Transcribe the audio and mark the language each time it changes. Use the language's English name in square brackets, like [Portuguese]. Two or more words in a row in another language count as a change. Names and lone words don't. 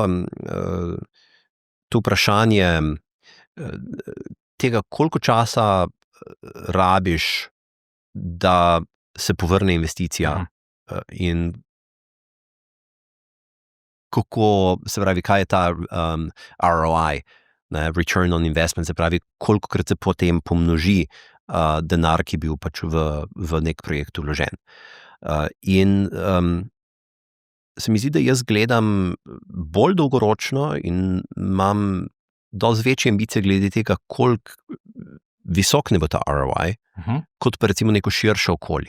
[Slovenian] to vprašanje tega, koliko časa rabiš, da se povrne investicija in kako, se pravi, kaj je ta ROI, [English] return on investment, [Slovenian] se pravi, kolikokrat se potem pomnoži denar, ki je bil pač v nek projekt vložen. In se mi zdi, da jaz gledam bolj dolgoročno in imam dosti večje ambicije glede tega, koliko visok ne bo ta ROI, kot pa recimo neko širše okolje.